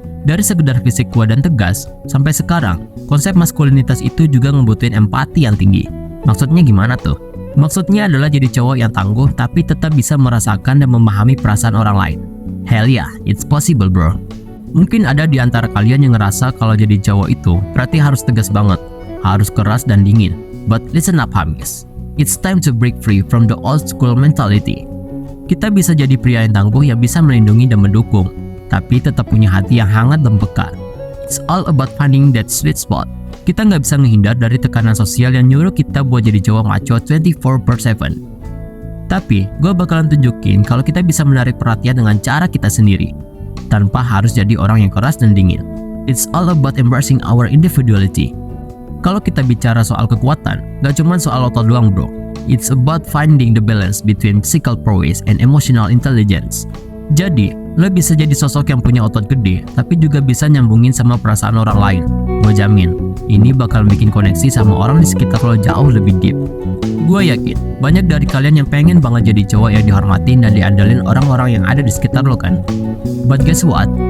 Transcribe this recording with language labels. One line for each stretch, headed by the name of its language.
Indonesian: Dari sekedar fisik kuat dan tegas, sampai sekarang, konsep maskulinitas itu juga ngebutuhin empati yang tinggi. Maksudnya gimana tuh? Maksudnya adalah jadi cowok yang tangguh tapi tetap bisa merasakan dan memahami perasaan orang lain.
English: Hell yeah, it's possible bro.
Indonesian: Mungkin ada di antara kalian yang ngerasa kalau jadi cowok itu berarti harus tegas banget, harus keras dan dingin.
English: But listen up Hamis, it's time to break free from the old school mentality.
Indonesian: Kita bisa jadi pria yang tangguh yang bisa melindungi dan mendukung, tapi tetap punya hati yang hangat dan peka.
English: It's all about finding that sweet spot.
Indonesian: Kita nggak bisa menghindar dari tekanan sosial yang nyuruh kita buat jadi cowok maco 24/7. Tapi, gue bakalan tunjukin kalau kita bisa menarik perhatian dengan cara kita sendiri, tanpa harus jadi orang yang keras dan dingin.
English: It's all about embracing our individuality.
Indonesian: Kalau kita bicara soal kekuatan, gak cuma soal otot doang bro.
English: It's about finding the balance between physical prowess and emotional intelligence.
Indonesian: Jadi, lo bisa jadi sosok yang punya otot gede, tapi juga bisa nyambungin sama perasaan orang lain. Gue jamin, ini bakal bikin koneksi sama orang di sekitar lo jauh lebih deep. Gue yakin, banyak dari kalian yang pengen banget jadi cowok yang dihormatin dan diandalin orang-orang yang ada di sekitar lo kan.
English: But guess what?